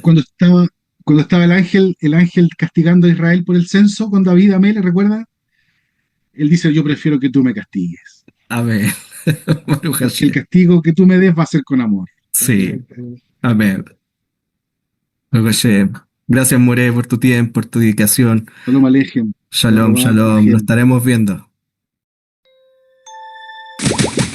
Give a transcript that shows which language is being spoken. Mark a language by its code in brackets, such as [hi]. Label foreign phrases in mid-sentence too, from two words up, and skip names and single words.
[es] Cuando estaba el ángel castigando a Israel por el censo con David Amel, ¿recuerda? Él dice, yo prefiero que tú me castigues. Amén. Porque el castigo que tú me des va a ser con amor. Sí, amén. Gracias, More, por tu tiempo, por tu dedicación. [he] שלום עליכם. שלום, שלום. [es] Nos estaremos viendo.